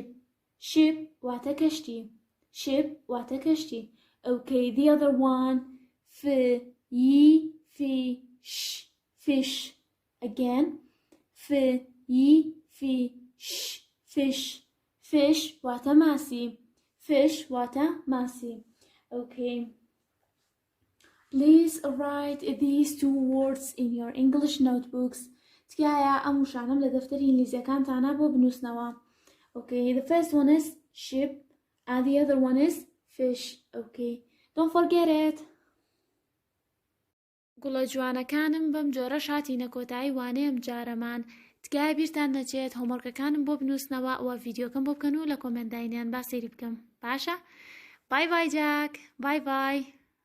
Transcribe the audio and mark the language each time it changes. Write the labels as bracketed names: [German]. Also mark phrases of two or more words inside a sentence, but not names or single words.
[Central Kurdish] Ship واتە کەشتی. Ship واتە کەشتی. [English] Okay, the other one. F. ی. فی. ش. Fish. Again. F. ی. فی. ش. Fish. [Central Kurdish] Fish واتە ماسی. Fish واتە ماسی. [English] Okay. Please write these two words in your English notebooks. [Central Kurdish] تکایە ئەم وشانەم لە دەفتەری ئینگلیزیەکانتانە بۆ بنووسنەوە. [English] Okay, the first one is ship and the other one is fish. Okay, don't forget it. [Central Kurdish] گوڵە جوانەکانم بەم جۆرە شاتینە کۆتایی وانەیەم جارەمان تگای بیرتان نەچێت هۆمۆرکەکانم بۆ بنووسنەوە ئەوە ڤیدیۆکەم بۆ بکەن و لە کۆمنت داینیان با سەیری بکەم. باشە؟ بای بای جاک، بای بای.